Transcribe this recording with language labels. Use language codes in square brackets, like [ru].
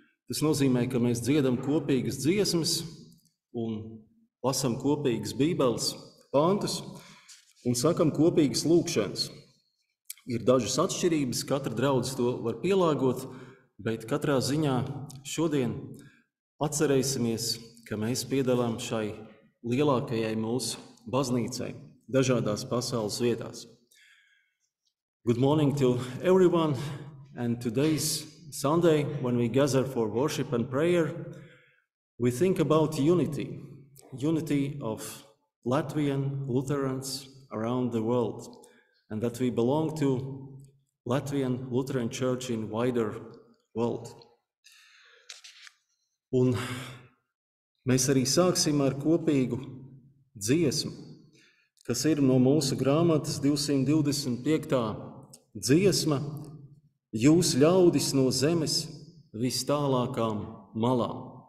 [lv] Tas nozīmē, ka mēs dziedam kopīgas dziesmas un lasam kopīgas bībeles pantus un sakam kopīgas lūkšanas. Ir dažas atšķirības, katra draudze to var pielāgot, bet katrā ziņā šodien atcerēsimies, ka mēs piedalām šai lielākajai mūsu baznīcai dažādās pasaules vietās. [en] Good morning to everyone, and today's Sunday, when we gather for worship and prayer, we think about unity of Latvian Lutherans around the world, and that we belong to Latvian Lutheran Church in wider world. [lv] Un mēs arī sāksim ar kopīgu dziesmu, kas ir no mūsu grāmatas 225. dziesma Jūs ļaudis no zemes vis tālākām malām.